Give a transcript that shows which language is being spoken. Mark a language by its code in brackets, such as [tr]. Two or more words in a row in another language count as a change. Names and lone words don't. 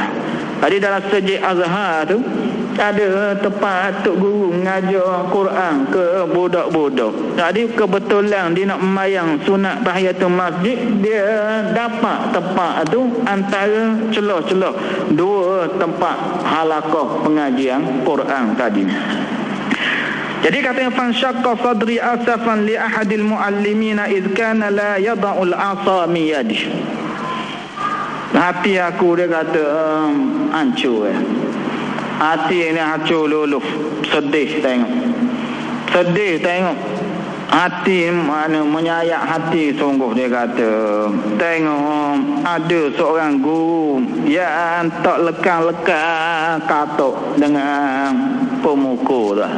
[ms] Jadi dalam Masjid Azhar tu ada tempat Tok Guru mengajar Quran ke budak-budak. Jadi kebetulan dia nak membayang sunat [ar] تحية المسجد, [ms] dia dapat tempat tu antara celah-celah dua tempat halaqah pengajian Quran tadi. Jadi katanya, [ar] فانشق صدري أسفا لأحد المعلمين إذ كان لا يدع العصا من يده. [ms] Hati aku, dia kata, hancur. Hati ni hancur luluh. Sedih tengok. Hati mana menyayak hati sungguh, dia kata. Tengok ada seorang guru yang tak lekang-lekang katok dengan pemukul dah.